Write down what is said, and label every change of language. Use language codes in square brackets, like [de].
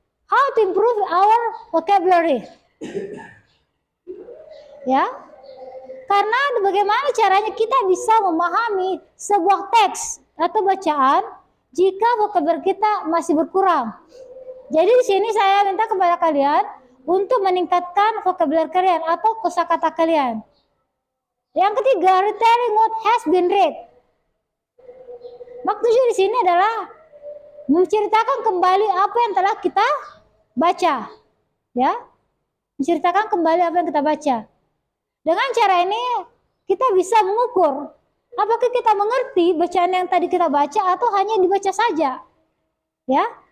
[en] How to improve our vocabulary? [id] Ya, karena bagaimana caranya kita bisa memahami sebuah teks atau bacaan jika vocabulary kita masih berkurang. Jadi di sini saya minta kepada kalian untuk meningkatkan vocabulary kalian atau kosakata kalian. Yang ketiga, [en] retelling what has been read. [id] Maksudnya di sini adalah menceritakan kembali apa yang telah kita baca. Ya, menceritakan kembali apa yang kita baca. Dengan cara ini kita bisa mengukur apakah kita mengerti bacaan yang tadi kita baca atau hanya dibaca saja. Ya.